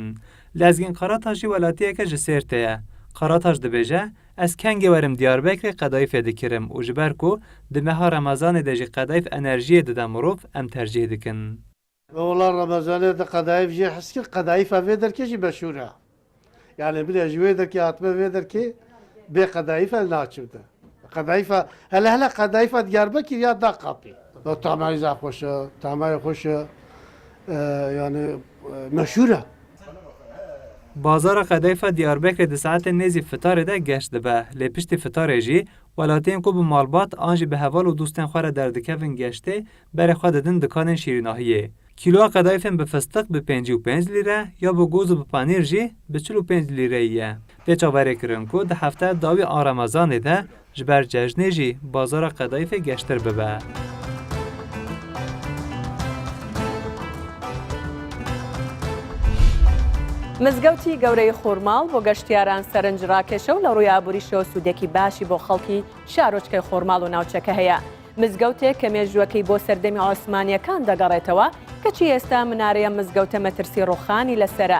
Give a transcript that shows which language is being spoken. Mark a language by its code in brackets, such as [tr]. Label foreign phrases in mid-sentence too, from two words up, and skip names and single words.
[ku] Lezgîn Qarataş jî welatiyeke ji Sêrtê ye. Qarataş dibêje ez kengê werim Diyarbekirê qedayîfê dikirim û ji ber ku di meha Remezanê de jî qedayîf enerjiyê dide mirov em tercih dikin. Ola Remezanê de qedayîf jî heskir qedayîfa vê derkê jî meşhûr e. Yani bilê ji wê derkê hatime vê derkê bê qedayîf el naçivde. قدایفا هلا قدایفا دیاربکر یا دا قاپی طعمه خوشه طعمه خوشه yani meşhur. Bazara qedayfa Diyarbekirê di saetên nêzî fitarê de geş dibe. Lê piştî fitarê jî welatiyên ku bi malbat an jî bi heval û dostên xwe re derdikevin geştê berê xwe didin dikanên şîrînahiyê. Kîloya qedayfên bi fistik bi 55 lîre ya bi goz û bi panîr jî bi 45 lîreyî ye. Pê çaverê kirin ku di hefteya dawî a Remezanê de ji ber cejnê jî bazara qedayfê geştir bibe. [ckb] مزگەوتی گەورەی خۆرماڵ بۆ گەشتیاران سەرنج ڕاکێشە و لە ڕووی ئابووریشەوە سوودێکی باشی بۆ خەڵکی شارۆچکەی خۆرماڵ و ناوچەکە هەیە. مزگەوتێک کە مێژووەکەی بۆ سەردەمی عوسمانیەکان دەگەڕێتەوە کەچی ئێستا منارەیە مزگەوتە مەترسی ڕوخانی لەسرە.